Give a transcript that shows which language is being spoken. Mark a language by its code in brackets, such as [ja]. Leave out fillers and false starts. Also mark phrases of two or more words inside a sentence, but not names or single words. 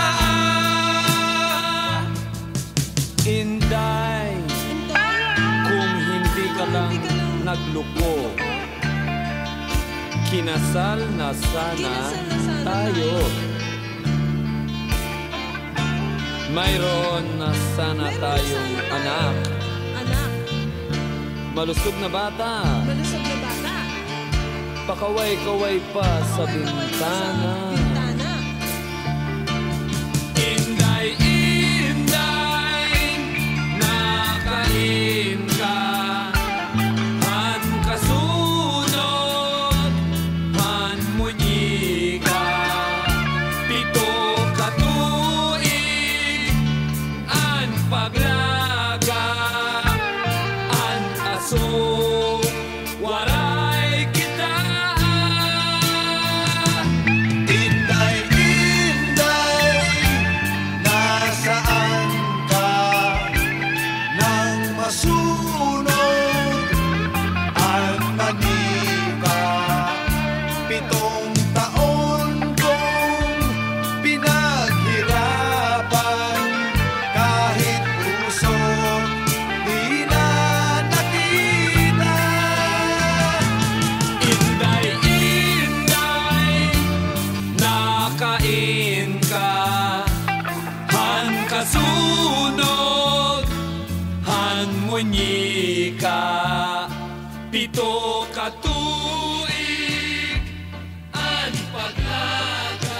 [tl] Inday, kung hindi ka lang nagluko, kinasal na sana tayo. Mayroon na sana tayong anak. Malusog na bata. Pakaway-kaway pa sa bintana. [war] Inday, inday, nakain ka. Han kasunod, han munyi ka. Pito ka tuig, an paglaga. An aso, waray kita. [tl] Inday, inday, nasaan ka? Nang masunod ang manika. 7 taon kong pinaghirapan, kahit puso di na nakita. [war] Inday, inday, nakain ka. Han kasunod, han munyi ka. Pito ka tuig, an paglaga.